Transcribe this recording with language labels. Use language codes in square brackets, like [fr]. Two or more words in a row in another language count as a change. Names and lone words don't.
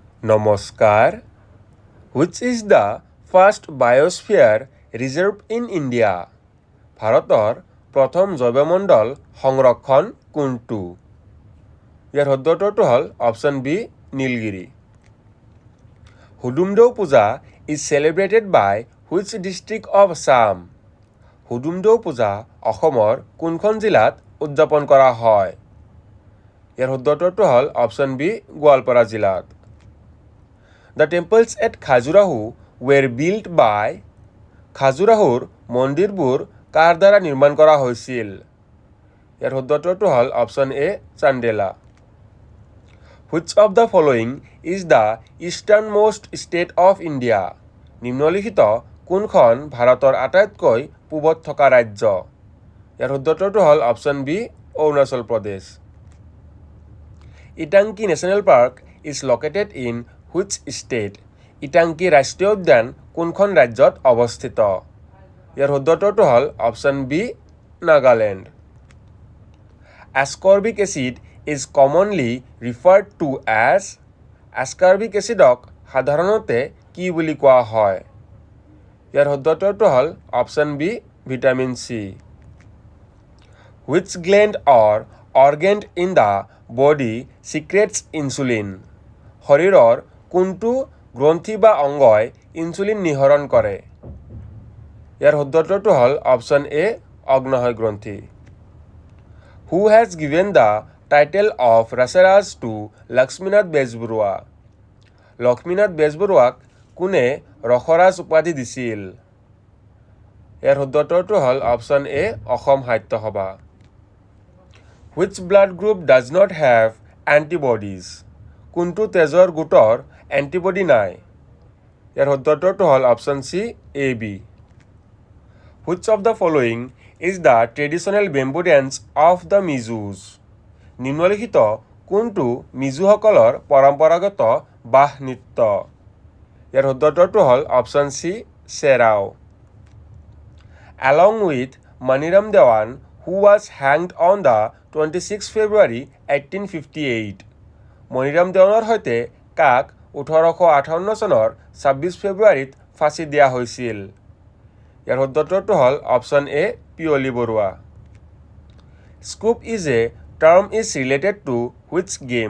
[en] নমস্কাৰ Which is the first biosphere reserve in India? [as] ভাৰতৰ প্ৰথম জৈৱমণ্ডল সংৰক্ষণ কোনটো? ইয়াৰ শুদ্ধটো হ'ল অপশ্যন বি নীলগিৰি। [en] হুদুমদেউ পূজা is celebrated by which district of Assam? [as] হুদুমদেউ পূজা অসমৰ কোনখন জিলাত উদযাপন কৰা হয়? ইয়াৰ শুদ্ধটো হ'ল অপশ্যন বি গোৱালপাৰা জিলাত। [en] The temples at Khajuraho were built by [as] খাজুৰাহোৰ মন্দিৰবোৰ কাৰ দ্বাৰা নিৰ্মাণ কৰা হৈছিল? ইয়াৰ শুদ্ধটো হ'ল অপশ্যন এ চান্দেলা। [en] Which of the following is the easternmost state of India? [as] নিম্নলিখিত কোনখন ভাৰতৰ আটাইতকৈ পূবত থকা ৰাজ্য? ইয়াৰ শুদ্ধটো হ'ল অপশ্যন বি অৰুণাচল প্ৰদেশ। [en] ইটাংকি নেশ্যনেল পাৰ্ক is located in which state? [as] ইটাংকি ৰাষ্ট্ৰীয় উদ্যান কোনখন ৰাজ্যত অৱস্থিত? ইয়াৰ শুদ্ধটো হ'ল অপশ্যন বি নাগালেণ্ড। [en] Ascorbic acid is commonly referred to as [as] ascorbic acidক সাধাৰণতে কি বুলি কোৱা হয়? ইয়াৰ শুদ্ধটো হ'ল অপশ্যন বি ভিটামিন চি। [en] Which gland or organ in the body secretes insulin? [as] শৰীৰৰ কোনটো গ্ৰন্থি বা অংগই ইনচুলিন নিঃসৰণ কৰে? ইয়াৰ শুদ্ধটো হ'ল অপশ্যন এ অগ্নাশয় গ্ৰন্থি। [en] Who has given the title of Rasaraj to লক্ষ্মীনাথ বেজবৰুৱা? [as] লক্ষ্মীনাথ বেজবৰুৱাক কোনে ৰসৰাজ উপাধি দিছিল? ইয়াৰ শুদ্ধটো হ'ল অপশ্যন এ অসম সাহিত্য সভা। [en] Which blood group does not have antibodies? [as] কোনটো তেজৰ গোটৰ এণ্টিবডি নাই? ইয়াৰ শুদ্ধটো হ'ল অপশ্যন চি এ বি। [en] Which of the following is the traditional bamboo dance of the Mijos? [as] নিম্নলিখিত কোনটো মিজুসকলৰ পৰম্পৰাগত বাঁহ নৃত্য? ইয়াৰ শুদ্ধটো হ'ল অপশ্যন চি চেৰাও। [en] Along with Maniram Dewan, who was hanged on the 26 February 1858? [as] মণিৰাম দেৱানৰ সৈতে কাক 1858 চনৰ 26 ফেব্ৰুৱাৰীত ফাঁচি দিয়া হৈছিল? ইয়াৰ শুদ্ধটো হ'ল অপশ্যন এ পিয়লি বৰুৱা। [en] Scoop is a term is related to which game?